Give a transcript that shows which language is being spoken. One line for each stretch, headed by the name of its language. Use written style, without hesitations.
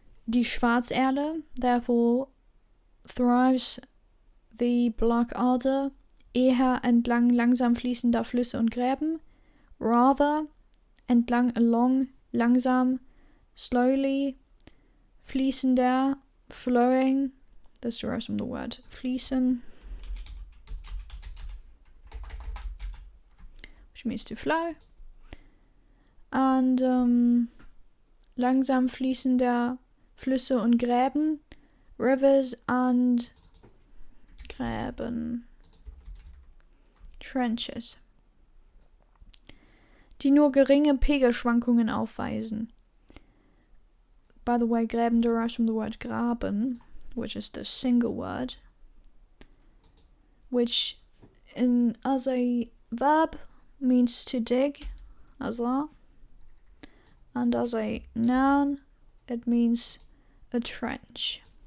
German: Die Schwarzerle,
English: therefore, thrives the Black Alder
German: eher entlang langsam fließender Flüsse und Gräben,
English: rather along,
German: langsam,
English: slowly,
German: fließender,
English: flowing. This derives from the word fließen, which means to flow. And
German: langsam fließender Flüsse und Gräben,
English: rivers and
German: Gräben,
English: trenches,
German: die nur geringe Pegelschwankungen aufweisen.
English: By the way, Gräben derives from the word graben, which is the single word, which as a verb means to dig, as that, and as a noun it means a trench.